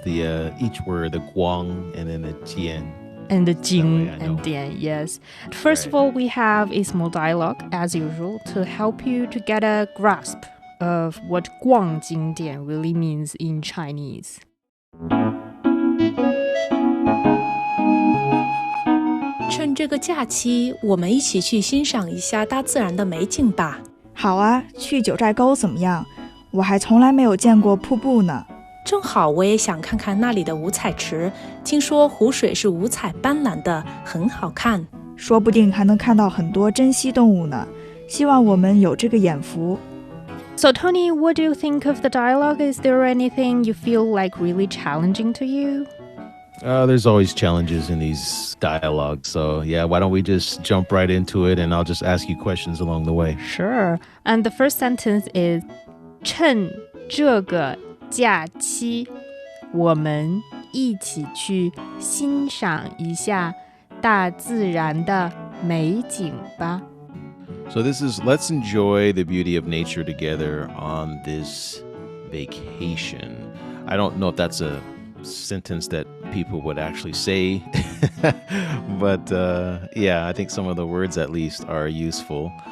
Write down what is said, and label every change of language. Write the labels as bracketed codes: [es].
[en] The each word, the guang and then the jian. And the jing and dian, yes. First of all, we have a small dialogue, as usual, to help you to get a grasp of what 逛景点 really means in Chinese. [zh] 趁这个假期，我们一起去欣赏一下大自然的美景吧。好啊，去九寨沟怎么样？我还从来没有见过瀑布呢。正好我也想看看那里的五彩池，听说湖水是五彩斑斓的，很好看。说不定还能看到很多珍稀动物呢。希望我们有这个眼福。 [en] So Tony, what do you think of the dialogue? Is there anything you feel like really challenging to you? There's always challenges in these dialogues. So yeah, why don't we just jump right into it and I'll just ask you questions along the way. Sure. And the first sentence is [zh] 趁这个假期我们一起去欣赏一下大自然的美景吧。 [en] So this is let's enjoy the beauty of nature together on this vacation. I don't know if that's a sentence that people would actually say, but yeah, I think some of the words at least are useful.